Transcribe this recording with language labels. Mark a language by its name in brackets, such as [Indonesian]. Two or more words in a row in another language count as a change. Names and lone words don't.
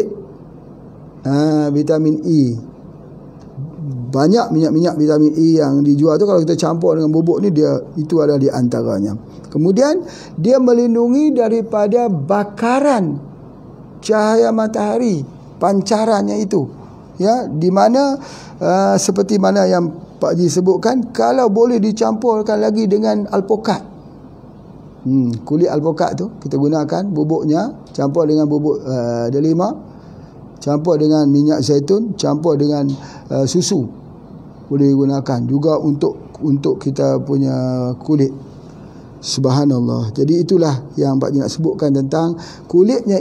[Malay] Vitamin E, banyak minyak-minyak vitamin E yang dijual tu, kalau kita campur dengan bubuk ni, dia itu adalah di antaranya. Kemudian dia melindungi daripada bakaran cahaya matahari, pancarannya itu, ya, di mana seperti mana yang Pak Haji sebutkan, kalau boleh dicampurkan lagi dengan alpukat. Kulit alpukat tu kita gunakan bubuknya, campur dengan bubuk delima, campur dengan minyak zaitun, campur dengan susu, boleh gunakan juga untuk kita punya kulit. [Arabic] Subhanallah. [Malay] Jadi itulah yang Pak Haji nak sebutkan tentang kulitnya.